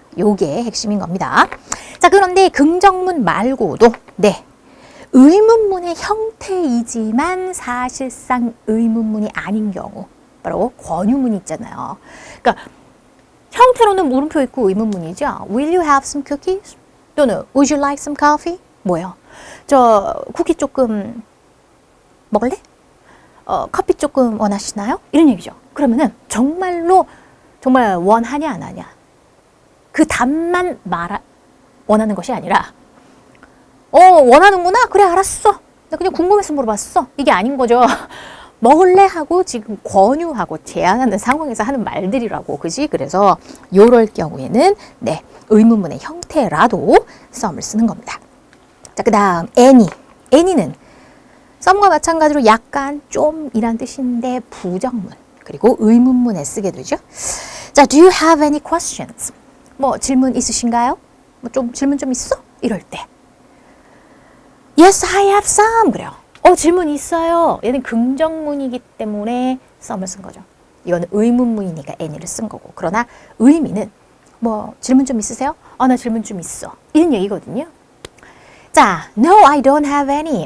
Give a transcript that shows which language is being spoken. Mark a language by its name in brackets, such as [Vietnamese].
[Korean] 요게 핵심인 겁니다. 자, 그런데 긍정문 말고도, 네, 의문문의 형태이지만 사실상 의문문이 아닌 경우, 바로 권유문이 있잖아요. 그러니까 형태로는 물음표 있고 의문문이죠. [English] Will you have some cookies? 또는 Would you like some coffee? [Korean] 뭐예요? 저 쿠키 조금 먹을래? 커피 조금 원하시나요? 이런 얘기죠. 그러면은 정말 원하냐 안 하냐, 그 답만 원하는 것이 아니라 원하는구나? 그래, 알았어. 나 그냥 궁금해서 물어봤어. 이게 아닌 거죠. 먹을래? 하고 지금 권유하고 제안하는 상황에서 하는 말들이라고, 그지? 그래서 요럴 경우에는, 네, 의문문의 형태라도 some을 쓰는 겁니다. 자, 그 다음 any. any는 some과 마찬가지로 약간, 좀 이란 뜻인데 부정문, 그리고 의문문에 쓰게 되죠. [English] 자, do you have any questions? [Korean] 질문 있으신가요? 질문 좀 있어? 이럴 때 [English] Yes, I have some. [Korean] 그래요. 질문 있어요. 얘는 긍정문이기 때문에 some을 쓴 거죠. 이거는 의문문이니까 any를 쓴 거고. 그러나 의미는 뭐 질문 좀 있으세요? 나 질문 좀 있어. 이런 얘기거든요. 자, [English] no, I don't have any.